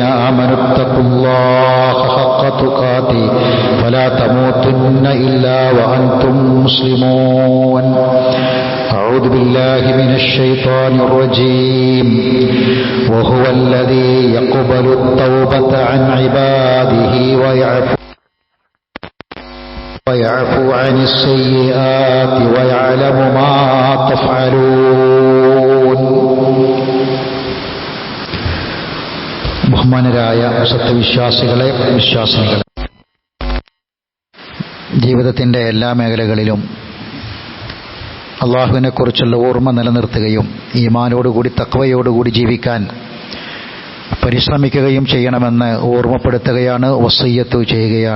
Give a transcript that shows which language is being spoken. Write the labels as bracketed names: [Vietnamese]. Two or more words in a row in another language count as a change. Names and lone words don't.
[Arabic] آمنوا اتقوا الله حق تقاته فلا تموتن إلا وأنتم مسلمون أعوذ بالله من الشيطان الرجيم وهو الذي يقبل التوبة عن عباده ويعفو عن السيئات ويعلم ما تفعلون. [Malayalam] ബഹുമാനരായ സത്യവിശ്വാസികളെ, വിശ്വാസിനികളെ, ജീവിതത്തിൻ്റെ എല്ലാ മേഖലകളിലും അള്ളാഹുവിനെക്കുറിച്ചുള്ള ഓർമ്മ നിലനിർത്തുകയും ഈമാനോടുകൂടി തഖ്വയോടുകൂടി ജീവിക്കാൻ പരിശ്രമിക്കുകയും ചെയ്യണമെന്ന് ഓർമ്മപ്പെടുത്തുകയാണ്, വസിയ്യത്ത് ചെയ്യുകയാണ്.